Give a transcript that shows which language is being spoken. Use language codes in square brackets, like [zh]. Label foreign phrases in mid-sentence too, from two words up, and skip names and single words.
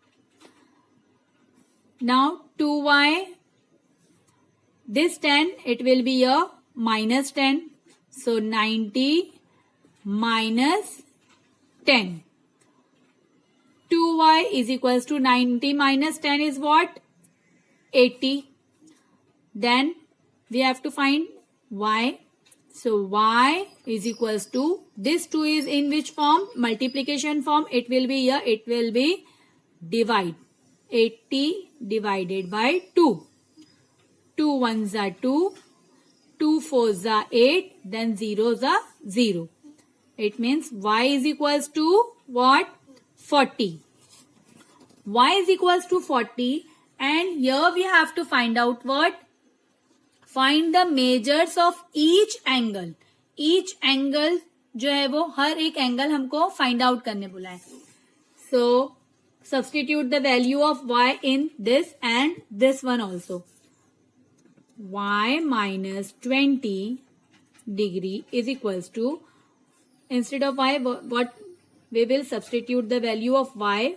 [en] Now 2y, this 10, it will be a minus 10. So 90 minus 10. 2y is equals to 90 minus 10 is what? 80. Then we have to find y. So y is equals to, this 2 is in which form? Multiplication form. It will be here, it will be divide. 80 divided by 2. 2 1s are 2. 2 4s are 8. Then zeros are 0. It means y is equals to what? 40. Y is equals to 40. And here we have to find out what? Find the measures of each angle. Each angle [hi] जो है वो हर एक एंगल हमको [en] find out [hi] करने बोला है. [en] So substitute the value of y in this and this one also. Y minus 20 degree is equals to, instead of y, what we will substitute the value of y.